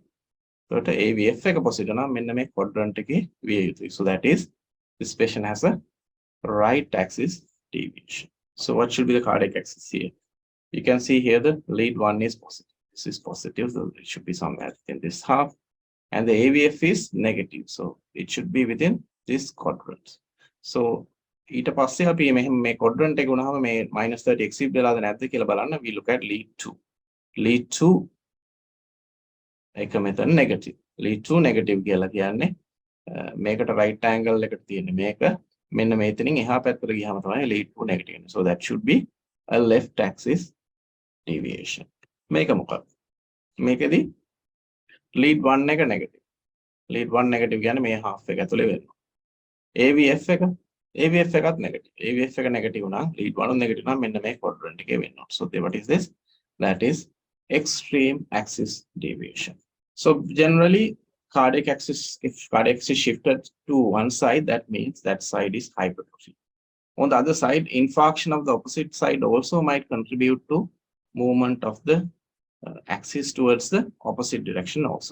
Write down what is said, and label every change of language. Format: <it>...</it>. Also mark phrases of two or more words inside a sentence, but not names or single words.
<en>So AVF positive, quadrant so that is, this patient has a right axis deviation. So what should be the cardiac axis here? You can see here the lead 1 is positive. This is positive, so it should be somewhere in this half. And the AVF is negative, so it should be within this quadrant.</en> <si>So ඊට පස්සේ අපි මේ quadrant එක උනහම මේ -30 exceed වෙලාද නැද්ද කියලා බලන්න.</si> <en>We look at lead 2. Lead 2</en> <si>එක මෙතන</si> <en>negative. Lead 2 negative</en> <si>කියලා කියන්නේ මේකට</si> <en>right angle</en> <si>එකට තියෙන්නේ මේක. මෙන්න මේතනින් එහා පැත්තට ගියාම තමයි</si> <en>lead 2 negative. So that should be a left axis deviation.</en> <si>මේක මොකක්ද? මේකෙදි lead 1 එක negative.</si> <en>Lead 1 negative</en> <si>කියන්නේ මේ half එක ඇතුලේ වෙනවා. AVF එක AVF එකත් negative. AVF එක negative නම්</si> <en>lead 1 negative</en> <si>නම් මෙන්න මේ quadrant එකේ වෙන්න ඕන.</si> <en>So what is this? That is extreme axis deviation. So generally cardiac axis, if cardiac axis shifted to one side, that means that side is hypertrophy. On the other side, infarction of the opposite side also might contribute to movement of the axis towards the opposite direction also.</en>